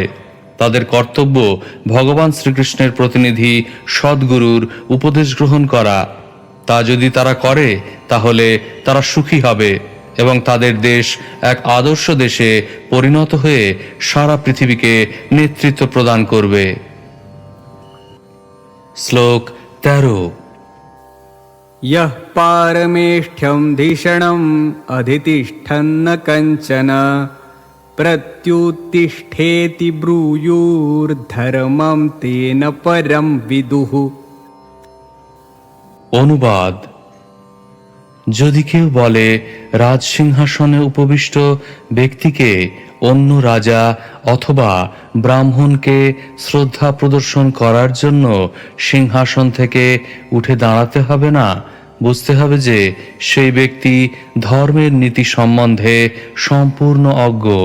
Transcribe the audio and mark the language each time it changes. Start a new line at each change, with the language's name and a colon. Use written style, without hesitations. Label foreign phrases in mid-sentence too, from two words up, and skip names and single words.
Bangla: তাদের কর্তব্য ভগবান শ্রীকৃষ্ণের প্রতিনিধি সদ্গুরুর উপদেশ গ্রহণ করা। তা যদি তারা করে, তাহলে তারা সুখী হবে এবং তাদের দেশ এক আদর্শ দেশে পরিণত হয়ে সারা পৃথিবীকে নেতৃত্ব প্রদান করবে। শ্লোক 13।
Sanskrit: यः पारमेष्ठ्यं धिषणम् अधितिष्ठन्न कञ्चन प्रत्युत्तिष्ठेति ब्रूयुर्धर्मं तेन परं विदुः।
Bangla: অনুবাদ: যদি কেউ বলে রাজসিংহাসনে উপবিষ্ট ব্যক্তিকে অন্য রাজা অথবা ব্রাহ্মণকে শ্রদ্ধা প্রদর্শন করার জন্য সিংহাসন থেকে উঠে দাঁড়াতে হবে না, বুঝতে হবে যে সেই ব্যক্তি ধর্মের নীতি সম্বন্ধে সম্পূর্ণ অজ্ঞ।